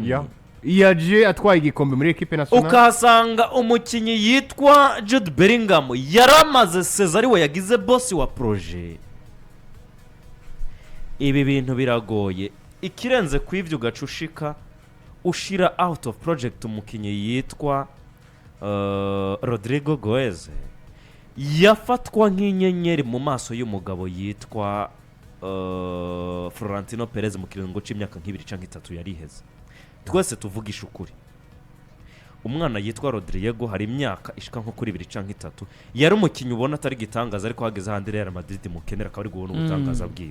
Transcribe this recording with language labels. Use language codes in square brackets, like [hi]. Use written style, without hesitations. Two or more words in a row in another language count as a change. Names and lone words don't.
[rn] yaje atwaye igikombe muri [fr] equipe nationale [rn] ukasanga umukinyi yitwa Jude Bellingham yaramaze Cesar we yagize boss wa projet. Ibi bintu biragoye ikirenze kw'ivyo gacushika ushira [en] out of project [rn] umukinyi yitwa Rodrigo Goez yafatwa nk'inyenyeri mu maso y'umugabo yitwa Florentino Perez mu kiringo c'imyaka nk'ibiri canke 3 yariheze. Twese tuvugisha ukuri umwana yitwa Rodrigo hari imyaka ishika nko kuri 2 canke 3 yari umukinyi ubona atari gitangaza ariko hageze handi Real Madrid mukenera akaba ari guhona ubutangaza bwiwe.